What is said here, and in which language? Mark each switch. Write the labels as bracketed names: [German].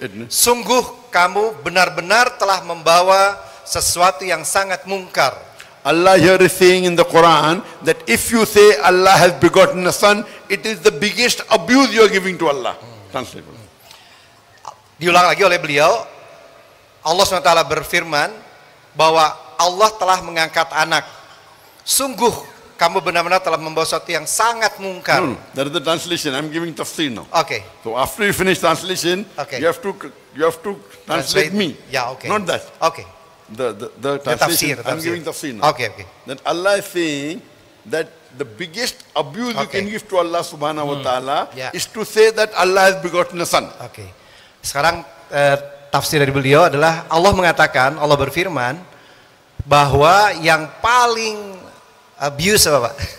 [Indonesian] Sungguh kamu benar-benar telah membawa sesuatu yang sangat mungkar. [English] Allah here is saying in the Quran that if you say Allah has begotten a son, it is the biggest abuse you are giving to Allah. Translate. [Indonesian] Diulang lagi oleh beliau, Allah SWT berfirman bahwa Allah telah mengangkat anak. Sungguh kamu benar-benar telah membawa sesuatu yang sangat mungkar. [English] No, that is the translation. I'm giving tafsir now. Okay. So after you finish translation, you have to translate me. Yeah, okay. Not that. Okay. The translation. I'm giving tafsir now. Okay. That Allah is saying that the biggest abuse you can give to Allah subhanahu wa ta'ala is to say that Allah has begotten a son. Okay. [Indonesian] Sekarang tafsir dari beliau adalah Allah mengatakan, Allah berfirman bahwa yang paling abuse apa Pak?